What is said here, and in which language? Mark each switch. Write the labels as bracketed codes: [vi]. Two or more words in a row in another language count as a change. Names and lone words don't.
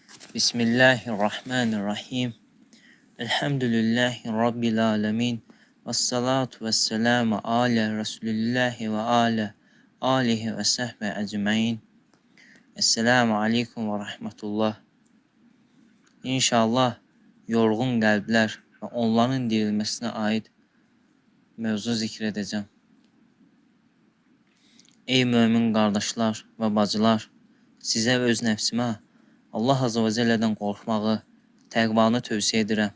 [ar] بسم الله الرحمن الرحيم. الحمد لله رب العالمين. والصلاة والسلام على رسول الله وعلى آله وصحبه أجمعين. السلام عليكم ورحمة الله. [az] İnşallah yorğun qəlblər və onların dirilməsinə aid mövzu zikr edəcəm. Ey mömin qardaşlar və bacılar, sizə öz nəfsimə Allah [ar] عز وجل'dən [az] qorxmağı, təqvanı tövsiyə edirəm.